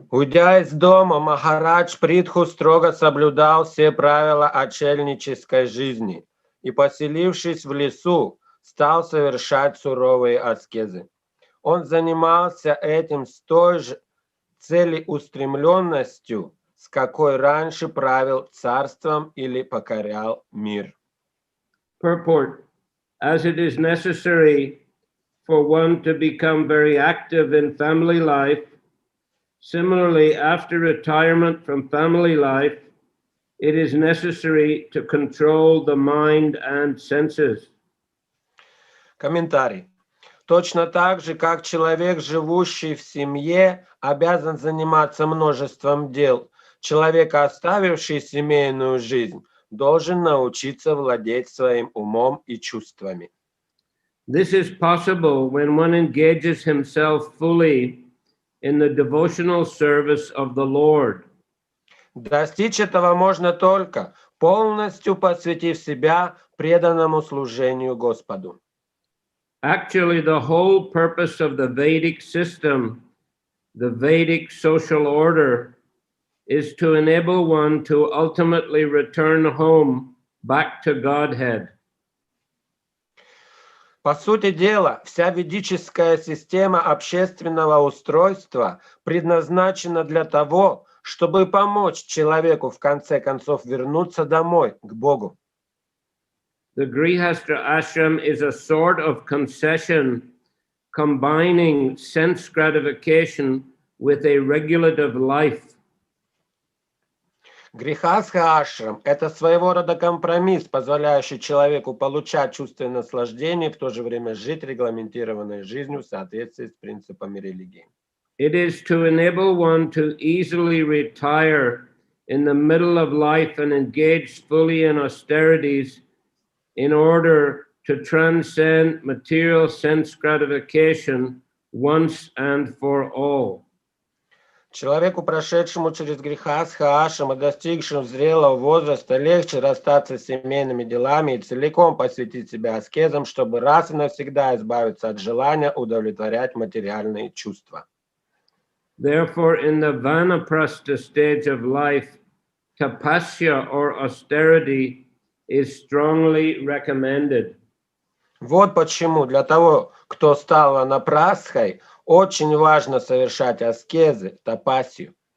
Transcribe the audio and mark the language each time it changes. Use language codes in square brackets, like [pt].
[ru] Уйдя из дома, Махарадж Притху строго соблюдал все правила отшельнической жизни и, поселившись в лесу, стал совершать суровые аскезы. Он занимался этим с той же целеустремленностью, с какой раньше правил царством или покорял мир. [en] Purport: as it is necessary for one to become very active in family life, similarly, after retirement from family life, it is necessary to control the mind and senses. [ru] Комментарий. Точно так же, как человек, живущий в семье, обязан заниматься множеством дел, человек, оставивший семейную жизнь, должен научиться владеть своим умом и чувствами. [en] This is possible when one engages himself fully in the devotional service of the Lord. [ru] Достичь этого можно только, полностью посвятив себя преданному служению Господу. [en] Actually, the whole purpose of the Vedic system, the Vedic social order, is to enable one to ultimately return home back to Godhead. [ru] По сути дела, вся ведическая система общественного устройства предназначена для того, чтобы помочь человеку в конце концов вернуться домой, к Богу. [en] The Grihastha ashram is a sort of concession combining sense gratification with a regulative life. [ru] Грихастха ашрам – это своего рода компромисс, позволяющий человеку получать чувственное наслаждение и в то же время жить регламентированной жизнью в соответствии с принципами религии. [en] It is to enable one to easily retire in the middle of life and engage fully in austerities in order to transcend material sense gratification once and for all. [ru] Человеку, прошедшему через грехастха ашрам и достигшему зрелого возраста, легче расстаться с семейными делами и целиком посвятить себя аскезам, чтобы раз и навсегда избавиться от желания удовлетворять материальные чувства. [en] Therefore, in the vanaprastha stage of life, tapasya or austerity is strongly recommended. [ru] Вот почему для того, кто стал ванапрастхой, очень важно совершать аскезы, тапасию.